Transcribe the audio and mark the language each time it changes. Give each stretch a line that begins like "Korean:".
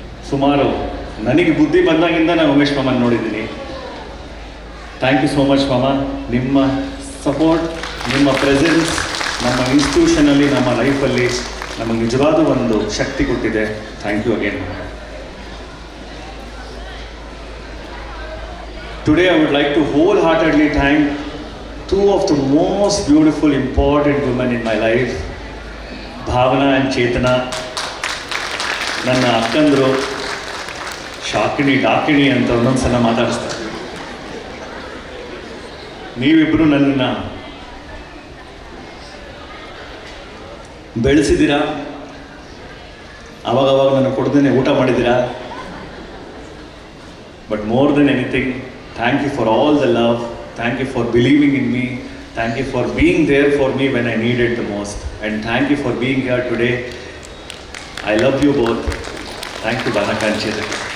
Kannada: ಸುಮಾರು ನನಗೆ ಬುದ್ಧಿ ಬಂದಾಗಿಂದ ನಾನು ಉಮೇಶ್ ಮಾಮನ್ ನೋಡಿದ್ದೀನಿ.
English: thank you so much
Kannada: ಮಾಮ. ನಿಮ್ಮ ಸಪೋರ್ಟ್, ನಿಮ್ಮ ಪ್ರೆಸೆನ್ಸ್ ನಮ್ಮ ಇನ್ಸ್ಟಿಟ್ಯೂಷನಲ್ಲಿ, ನಮ್ಮ ಲೈಫಲ್ಲಿ ನಮಗೆ ನಿಜವಾದ ಒಂದು ಶಕ್ತಿ ಕೊಟ್ಟಿದೆ.
English: Thank you again. Today I would like to wholeheartedly thank 2 of the most beautiful, important women in my life, Bhavana and Chetana.
Kannada: ನನ್ನ ಅಕ್ಕಂದರು ಶಾಕಿಣಿ ಡಾಕಿಣಿ ಅಂತ ಒಂದೊಂದ್ಸಲ ಮಾತಾಡಿಸ್ತಾರೆ. ನೀವಿಬ್ಬರು ನನ್ನನ್ನು ಬೆಳೆಸಿದ್ದೀರಾ, ಅವಾಗವಾಗ ನನಗೆ ಕೊಡ್ದೇನೆ ಊಟ ಮಾಡಿದ್ದೀರಾ.
English: But more than anything, thank you for all the love, thank you for believing in me, thank you for being there for me when I needed the most, and thank you for being here today. I love you both. Thank you, Bhanaka and Chetan.